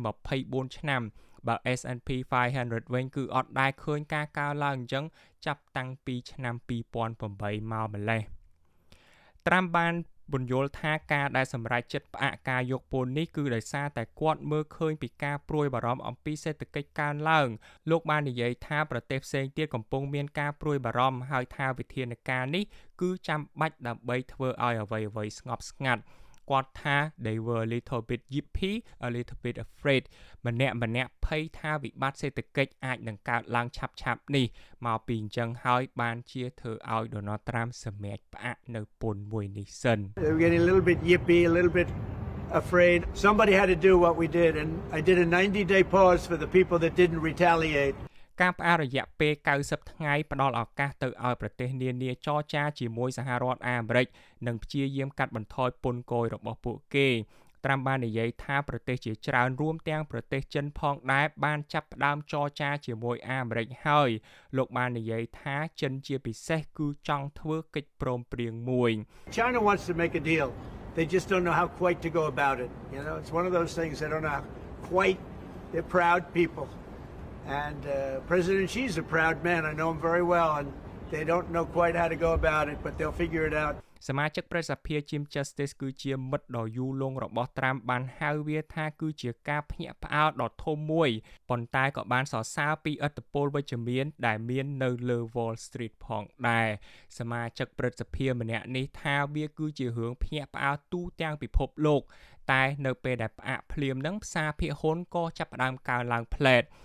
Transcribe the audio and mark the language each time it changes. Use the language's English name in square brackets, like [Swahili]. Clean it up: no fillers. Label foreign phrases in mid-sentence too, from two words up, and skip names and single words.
[Khmer] 24 ឆ្នាំបើ S&P 500 វិញគឺអត់ដែលឃើញការកើនឡើងអញ្ចឹងចាប់តាំងពីឆ្នាំ2008មកម្លេះត្រាំបានបញ្យល់ថាការដែលសម្រេចចិត្តផ្អាក ការយកពន្ធនេះគឺដោយសារតែគាត់មើលឃើញពីការព្រួយបារម្ភអំពីសេដ្ឋកិច្ចកើនឡើងលោកបាននិយាយថាប្រទេសផ្សេងទៀតកំពុងមានការព្រួយបារម្ភហើយថាវិធានការនេះគឺចាំបាច់ដើម្បីធ្វើឲ្យអ្វីៗស្ងប់ស្ងាត់គាត់ថា [English] they were a little bit yippy a little bit afraid [Khmer] ម្នាក់ភ័យថាវិបត្តិសេដ្ឋកិច្ចអាចនឹងកើតឡើងឆាប់នេះមកពីអញ្ចឹងហើយបានជាធ្វើឲ្យ Donald Trump សម្រេចផ្អាកនៅពន្ធមួយនេះសិន [English] They were getting a little bit yippy, a little bit afraid. Somebody had to do what we did, and I did a 90-day pause for the people that didn't retaliate. [Khmer] ការផ្អាករយៈពេល90ថ្ងៃផ្ដល់ឱកាសទៅឲ្យប្រទេសនានាចរចាជាមួយសហរដ្ឋអាមេរិកនិងព្យាយាមកាត់បន្ថយពន្ធគយរបស់ពួកគេត្រាំបាននិយាយថាប្រទេសជាច្រើនរួមទាំងប្រទេសចិនផងដែរបានចាប់ផ្ដើមចរចាជាមួយអាមេរិកហើយលោកបាននិយាយថាចិនជាពិសេសគឺចង់ធ្វើកិច្ចព្រមព្រៀងមួយ [English] China wants to make a deal. They just don't know how quite to go about it. You know, it's one of those things they don't know how quite. They're proud people.And President Xi's a proud man. I know him very well, and they don't know quite how to go about it, but they'll figure it out. [Khmer] សមាជិកប្រសិទ្ធិ Jim Justice គឺជាមិត្តដ៏យូរលង់របស់ត្រាំបានហៅវាថាគឺជាការភ្ញាក់ផ្អើលដ៏ធំមួយប៉ុន្តែក៏បានសរសើរពីឥទ្ធិពលវិជ្ជមានដែលមាននៅលើ Wall Street ផងដែរសមាជិកប្រសិទ្ធិម្នាក់នេះថាវាគឺជារឿងភ្ញាក់ផ្អើលទូទាំងពិភពលោកតែនៅពេលដែលផ្អាកភ្លាមនឹងផ្សារភាគហ៊ុនក៏ចាប់ផ្ដើមកើនឡើងផ្លែត